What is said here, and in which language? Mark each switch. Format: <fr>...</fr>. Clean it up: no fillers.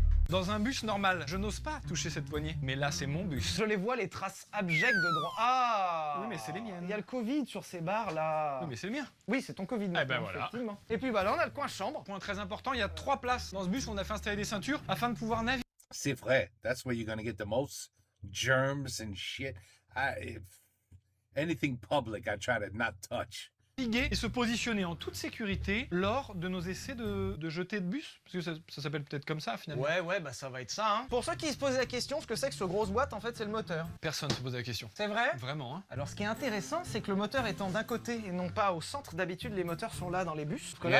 <fr>Dans un bus normal, je n'ose pas toucher cette poignée. Mais là, c'est mon bus. Je les vois, les traces abjectes de droit. Ah! Oui, mais c'est les miennes. Il y a le Covid sur ces barres là. Oui, mais c'est le mien. Oui, c'est ton Covid. ben maintenant, voilà. effectivement. Et puis bah là, on a le coin chambre. Point très important, il y a 3 places. Dans ce bus, on a fait installer des ceintures afin de pouvoir naviguer. C'est vrai.</fr> <en>That's where you're gonna get the most germs and shit. If anything public, I try to not touch.</en> <fr>Et se positionner en toute sécurité lors de nos essais de jeter de bus. Parce que ça s'appelle peut-être comme ça, finalement. Ouais, bah ça va être ça, hein. Pour ceux qui se posaient la question, ce que c'est que ce grosse boîte, en fait, c'est le moteur. Personne se pose la question. C'est vrai? Vraiment, hein. Alors ce qui est intéressant, c'est que le moteur étant d'un côté et non pas au centre, d'habitude les moteurs sont là dans les bus. Parce que là,</fr>